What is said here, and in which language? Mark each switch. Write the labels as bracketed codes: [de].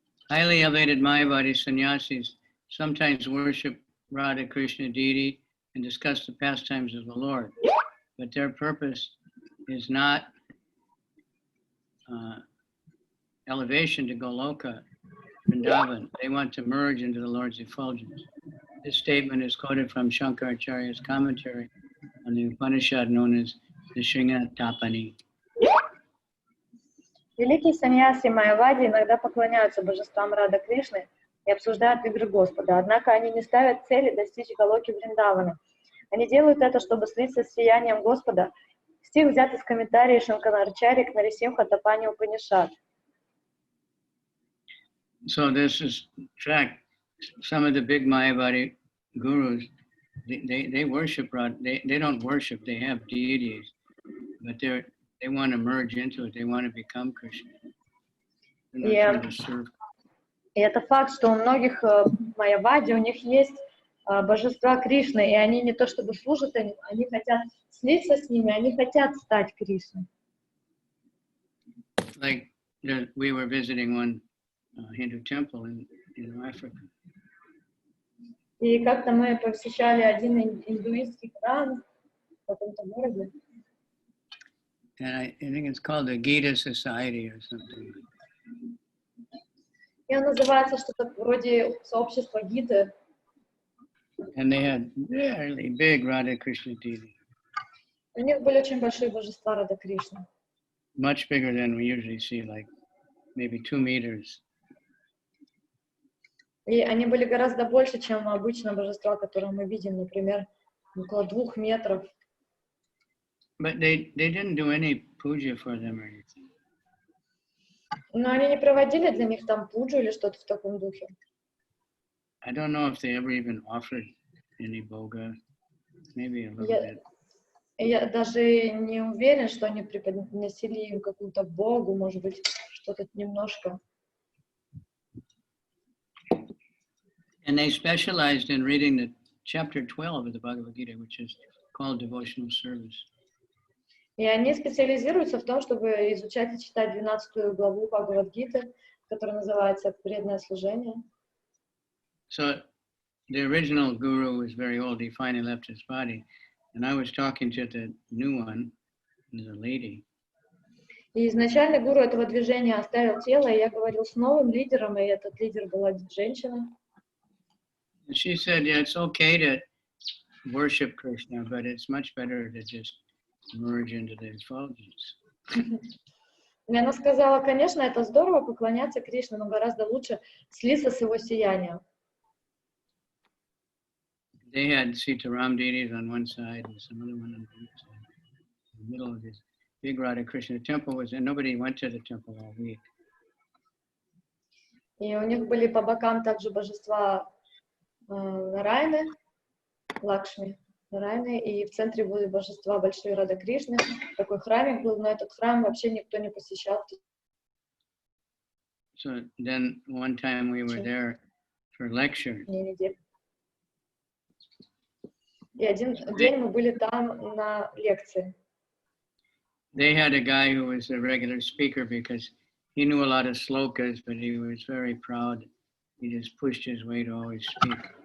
[en] Highly elevated Mayavadi sannyasis sometimes worship Radha Krishna deity and discuss the pastimes of the Lord, but their purpose is not elevation to Goloka, Vrindavan. They want to merge into the Lord's effulgence. This statement is quoted from Shankaracharya's commentary on the Upanishad known as the Sringatapani. [ru] Великие саньяси Майявади иногда поклоняются божествам Рада Кришны и обсуждают игры Господа, однако они не ставят цели достичь Галоки Вриндавана. Они делают это, чтобы слиться с сиянием Господа. Стих взят из комментария Шанкарачарьи к Нарисимха Тапани Упанишад. [en] So this is track. Some of the big Mayavadi gurus, they worship Radha. They don't worship. They have deities, but they want to merge into it. They want to become Krishna. They're not trying to serve. [ru] И это факт, что у многих Майявади, у них есть божества Кришны, и они не то чтобы служат им, они хотят слиться с ними, они хотят стать Кришной. [en] Like we were visiting one Hindu temple in Africa. [ru] И как-то мы посещали один индуистский храм в каком-то городе. [en] And I think it's called the Gita Society or something. [ru] И он называется что-то вроде сообщества Гиты. [en] And they had really big Radha Krishna deity. [ru] У них были очень большие божества Рада Кришны. [en] much bigger than we usually see, like maybe 2 meters. [ru] И они были гораздо больше, чем обычно божества, которые мы видим, например, около 2 метров. [en] But they didn't do any puja for them or anything. [ru] Но они не проводили для них там пуджу или что-то в таком духе. [en] I don't know if they ever even offered any boga. Maybe a little bit. [ru] Я даже не уверен, что они преподносили им какую-то богу, может быть, что-то немножко. [en] And they specialized in reading the chapter 12 of the Bhagavad Gita, which is called devotional service. [ru] И они специализируются в том, чтобы изучать и читать 12 главу Бхагавад-гиты, которая называется «Преданное служение». [en] So the original guru was very old. He finally left his body. And I was talking to the new one, the lady. [ru] И изначально гуру этого движения оставил тело, и я говорил с новым лидером, и этот лидер была женщина. [en] And she said, yeah, it's okay to worship Krishna, but it's much better to just merge into the effulgence. [ru] И она сказала, конечно, это здорово поклоняться Кришне, но гораздо лучше слиться с его сиянием. [en] They had Sitaram deities on one side and some other one on the other side. In the middle of this big Radha Krishna temple was, and nobody went to the temple all week. [ru] И у них были по бокам также божества Нарайны, Лакшми, Нарайны, и в центре были божества Большой Рада Кришны. Такой храмик был, но этот храм вообще никто не посещал. [en] So then one time we were there for lecture. [ru] И один день мы были там на лекции. [en] They had a guy who was a regular speaker because he knew a lot of slokas, but he was very proud. He just pushed his way to always speak.